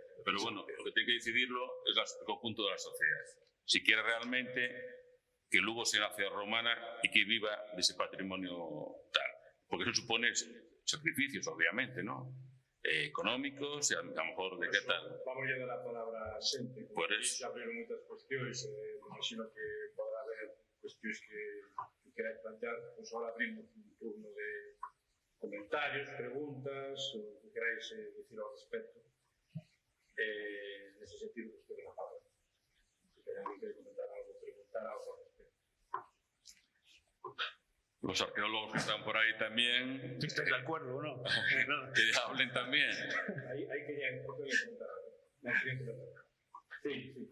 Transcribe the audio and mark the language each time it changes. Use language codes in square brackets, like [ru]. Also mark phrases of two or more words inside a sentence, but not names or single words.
[es] Pero bueno, lo que tiene que decidirlo es el conjunto de la sociedad. Si quiere realmente que Lugo sea una ciudad romana y que viva de ese patrimonio tal. Porque eso supone sacrificios, obviamente, ¿no? Económicos, e a lo mejor de que tal. [gl] Vamos a dar a palabra sempre. [es] Por eso. [gl] Se abriron moitas cuestións, [es] imagino que podrá haber cuestións que queráis plantear, pues ahora abrimos un turno de comentarios, preguntas, o que queráis decir ao respecto. [gl] Nese sentido, [es] pues tengo la palabra. Si queréis comentar algo, preguntar algo al respecto. Los arqueólogos que están por ahí también. ¿Estáis de acuerdo o no? Que hablen también. Ahí quería comentar algo. No, quería comentar algo. Sí.